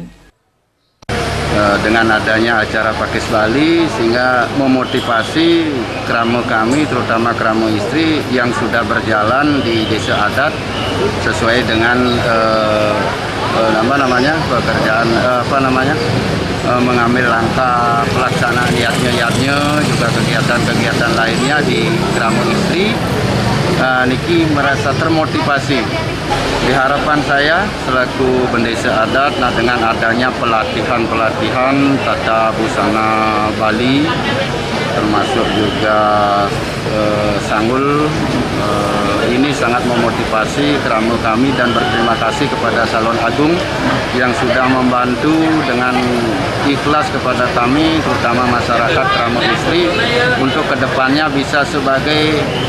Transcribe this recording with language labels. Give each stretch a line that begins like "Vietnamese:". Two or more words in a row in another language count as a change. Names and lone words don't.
Indonesian: Dengan adanya acara Pakis Bali sehingga memotivasi kramo kami, terutama kramo istri yang sudah berjalan di desa adat sesuai dengan pekerjaan mengambil langkah pelaksanaan niatnya juga kegiatan-kegiatan lainnya di kramo istri. Niki merasa termotivasi. Di harapan saya selaku bendesa adat, dengan adanya pelatihan tata busana Bali, termasuk juga sanggul, ini sangat memotivasi kramo kami dan berterima kasih kepada Salon Agung yang sudah membantu dengan ikhlas kepada kami, terutama masyarakat kramo istri, untuk kedepannya bisa sebagai